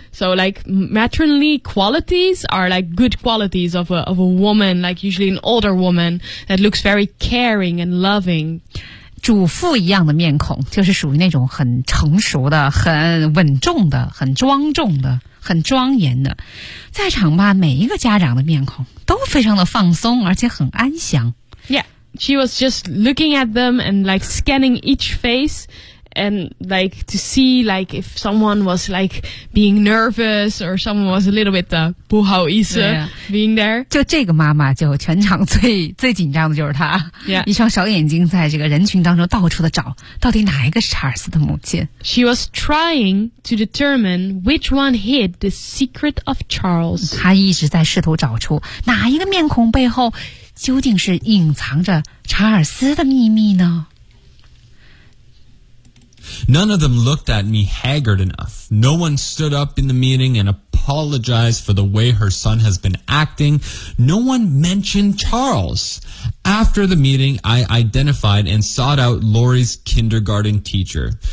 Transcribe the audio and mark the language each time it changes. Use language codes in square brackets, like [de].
[en] So like matronly qualities are like good qualities of a woman, like usually an older woman that looks very caring and loving. [zh] 主妇一样的面孔，就是属于那种很成熟的、很稳重的、很庄重的、很庄严的。在场吧，每一个家长的面孔都非常的放松，而且很安详。 [en] Yeah, she was just looking at them and like scanning each face, and like to see like if someone was like being nervous or someone was a little bit [zh] 不好意思 [en] being there. [zh] 就这个妈妈就全场最紧张的就是她。 [en] Yeah. [zh] 一双小眼睛在这个人群当中到处的找，到底哪一个是查尔斯的母亲。 [en] She was trying to determine which one hid the secret of Charles. [zh] 她一直在试图找出哪一个面孔背后究竟是隐藏着查尔斯的秘密呢。 [en] None of them looked at me haggard enough. No one stood up in the meeting and apologized for the way her son has been acting. No one mentioned Charles. After the meeting, I identified and sought out Lori's kindergarten teacher.